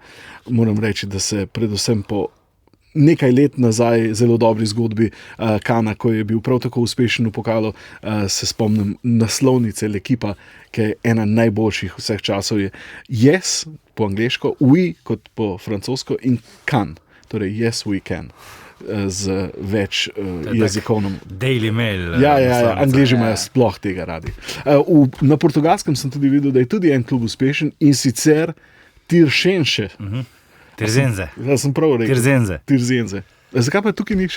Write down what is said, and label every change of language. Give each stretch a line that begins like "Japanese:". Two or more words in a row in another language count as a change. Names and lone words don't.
Slovenian: Moram reči, da se predvsem po nekaj let nazaj zelo dobri zgodbi Kana, ko je bil prav tako uspešen v pokalu, se spomnim naslovnice L'Equipa, ki je ena najboljših vseh časov, je Yes po angleško, We kot po francosko in Can, torej
English: Yes we can,
Slovenian: z več jezikovnom. Daily Mail. Ja, naslovnica. Angliji imajo sploh tega radi. Na Portugalskem sem tudi videl, da je tudi en klub uspešen, in sicer Tiršenše. Tirzenze. Jaz sem prav rekel. Tirzenze. Zakaj pa tukaj ni še?